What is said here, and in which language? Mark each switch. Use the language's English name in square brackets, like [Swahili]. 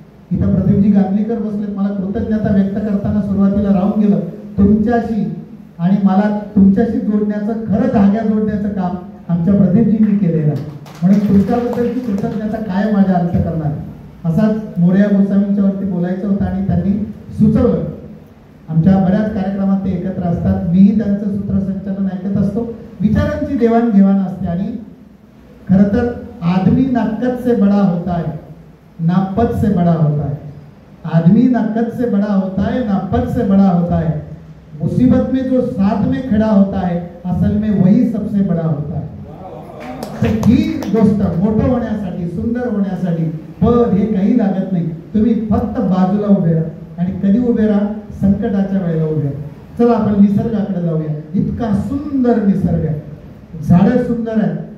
[Marathi] इथं प्रदीपजी गांधलीकर बसलेत. मला कृतज्ञता व्यक्त करताना सुरुवातीला राहून गेलं तुमच्याशी, आणि मला तुमच्याशी जोडण्याचं, खरं धाग्या जोडण्याचं काम आमच्या प्रदीपजींनी केलेलं. म्हणून तुमच्याबद्दलची कृतज्ञता काय माझ्या अर्थ करणार. असाच मोरया गोस्वामींच्या वरती बोलायचं होतं आणि त्यांनी सुचवलं. आमच्या बऱ्याच कार्यक्रमात ते एकत्र असतात, मीही त्यांचं सूत्रसंचालन ऐकत असतो. विचारांची देवाणघेवाण असते. आणि खरं तर [Hindi] आदमी ना कद से बड़ा होता है ना पद से बड़ा होता है. आदमी ना कद से बड़ा होता है ना पद से बड़ा होता है. मुसीबत में जो साथ में खड़ा होता है असल में वही सबसे बड़ा होता है. [Marathi] तर ही गोष्ट मोठं होण्यासाठी, सुंदर होण्यासाठी पद हे काही लागत नाही. तुम्ही फक्त बाजूला उभे राहा. आणि कधी उभे राहा, संकटाच्या वेळेला उभे राहा. चला आपण निसर्गाकडे जाऊया. इतका सुंदर निसर्ग आहे, झाडं सुंदर आहेत.